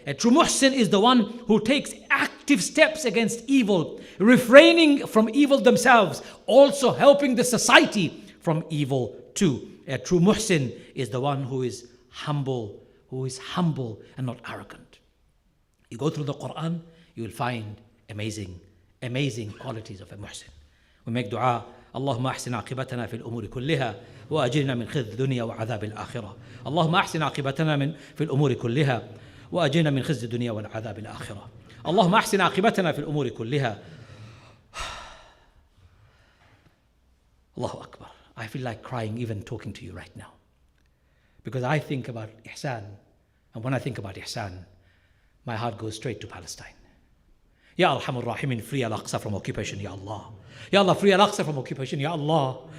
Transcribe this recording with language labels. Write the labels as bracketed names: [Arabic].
[English] A true muhsin is the one who takes active steps against evil, refraining from evil themselves, also helping the society from evil too. A true muhsin is the one who is humble and not arrogant. You go through the Qur'an, you will find amazing qualities of a muhsin. We make dua, [Arabic] اللهم أحسن عاقبتنا في الأمور كلها وأجرنا من خزي الدنيا وعذاب الآخرة. اللهم أحسن عاقبتنا في الأمور كلها وأجرنا من خزي الدنيا والعذاب الآخرة. اللهم أحسن عاقبتنا في الأمور كلها. Allahu Akbar. [English] I feel like crying even talking to you right now. Because I think about ihsan, and when I think about ihsan, my heart goes straight to Palestine. Ya Arhamur Rahimin, free Al-Aqsa from occupation, Ya Allah. Ya Allah, free Al-Aqsa from occupation, Ya Allah.